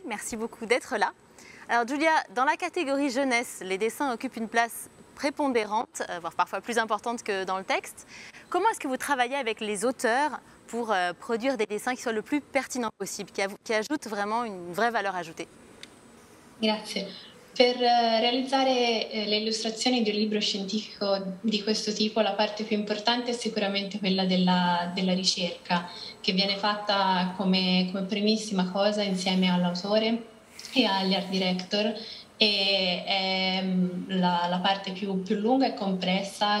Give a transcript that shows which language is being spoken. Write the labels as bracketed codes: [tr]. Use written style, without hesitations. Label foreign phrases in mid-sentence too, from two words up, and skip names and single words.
[fr] Merci beaucoup d'être là. Alors Giulia, dans la catégorie jeunesse, les dessins occupent une place prépondérante, voire parfois plus importante que dans le texte. Comment est-ce que vous travaillez avec les auteurs pour produire des dessins qui soient le plus pertinents possible, qui ajoutent vraiment une vraie valeur ajoutée? [it] Grazie. Per realizzare le illustrazioni di un libro scientifico di questo tipo la parte più importante è sicuramente quella della ricerca, che viene fatta come primissima cosa insieme all'autore e agli art director, e è la parte più lunga e complessa.